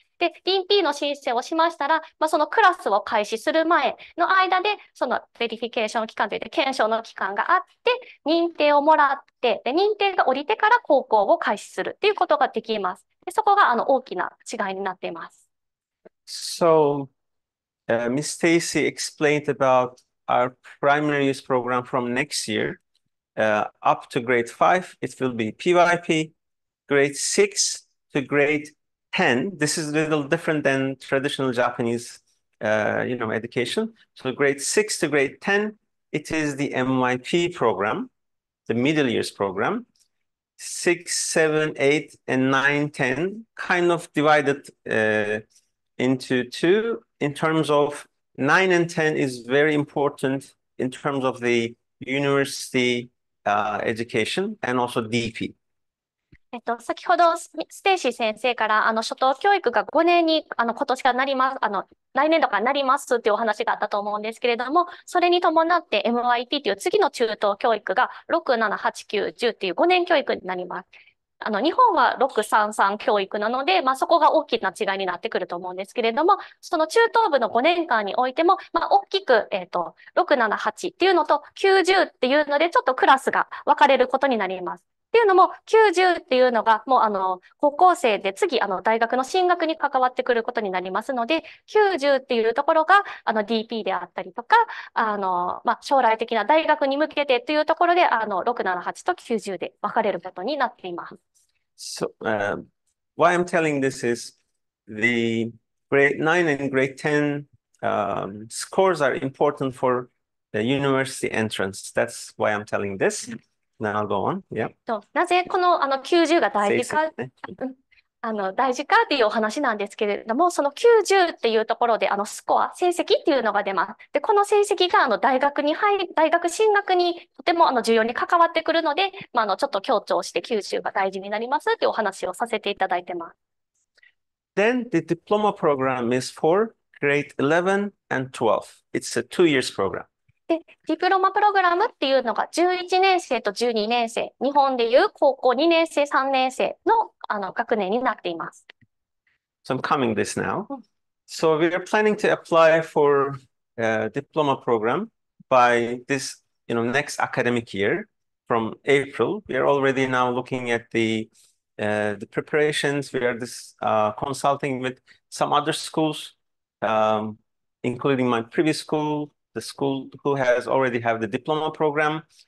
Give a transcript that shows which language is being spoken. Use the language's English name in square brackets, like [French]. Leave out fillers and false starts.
[Japanese] で、DP の申請をしましたら、そのクラスを開始する前の間で、そのベリフィケーション期間といって検証の期間があって、認定をもらって、で、認定が下りてから高校を開始するっていうことができます。で、そこが大きな違いになっています。 [English] So, Ms. Stacy explained about our primary use program from next year up to grade 5. It will be PYP, grade 6 to grade 10. This is a little different than traditional Japanese, education. So grade 6 to grade 10, it is the MYP program, the middle years program. 6, 7, 8, and 9, 10 kind of divided into two in terms of 9 and 10 is very important in terms of the university education and also DP. [Japanese] 先ほどステイシー先生から初等教育が5年に今年からなります来年度からなりますっていうお話があったと思うんですけれども、それに伴って MYP という次の中等教育が6、7、8、9、10っていう5年教育になります。日本は633教育なので、そこが大きな違いになってくると思うんですけれども、その中等部の5年間においても、大きく、6、7、8っていうのと90っていうので、ちょっとクラスが分かれることになります。っていうのも、90っていうのが、もう高校生で次、大学の進学に関わってくることになりますので、90っていうところが、DP であったりとか、将来的な大学に向けてというところで、6、7、8と90で分かれることになっています。 [English] So, why I'm telling this is the grade 9 and grade 10 scores are important for the university entrance. That's why I'm telling this. Now I'll go on. Yeah. [Japanese] なぜこの90が大事か、大事かっていうお話なんですけれども、その90っていうところでスコア、成績っていうのが出ます。で、この成績が大学進学にとても重要に関わってくるので、ちょっと強調して90が大事になりますっていうお話をさせていただいてます。 [English] Then the diploma program is for grade 11 and 12. It's a 2 years program. [Japanese] で、ディプロマプログラムっていうのが11年生と12年生、日本でいう高校2年生、3年生の学年になっています。 [English] So I'm coming this now. So we are planning to apply for a diploma program by this, next academic year from April. We are already now looking at the preparations. We are consulting with some other schools, including my previous school, the school who has already have the diploma program.